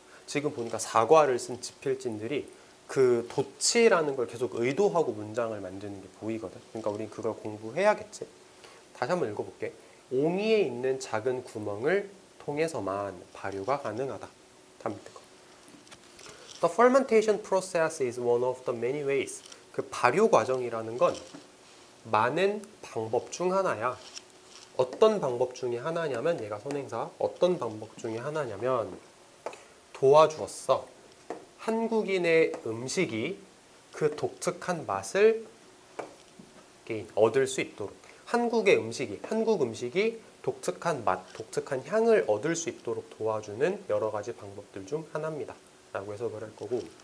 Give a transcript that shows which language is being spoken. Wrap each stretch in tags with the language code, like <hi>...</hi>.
<ko>지금 보니까 사과를 쓴 지필진들이 그 도치라는 걸 계속 의도하고 문장을 만드는 게 보이거든. 그러니까 우린 그걸 공부해야겠지. 다시 한번 읽어볼게. 옹이에 있는 작은 구멍을 통해서만 발효가 가능하다. 다음 밑에 거.</ko> <en>The fermentation process is one of the many ways.</en> <ko>그 발효 과정이라는 건 많은 방법 중 하나야. 어떤 방법 중에 하나냐면 얘가 선행사. 어떤 방법 중에 하나냐면 도와주었어. 한국인의 음식이 그 독특한 맛을 얻을 수 있도록 한국 음식이 독특한 맛, 독특한 향을 얻을 수 있도록 도와주는 여러 가지 방법들 중 하나입니다. 라고 해석을 할 거고.</ko>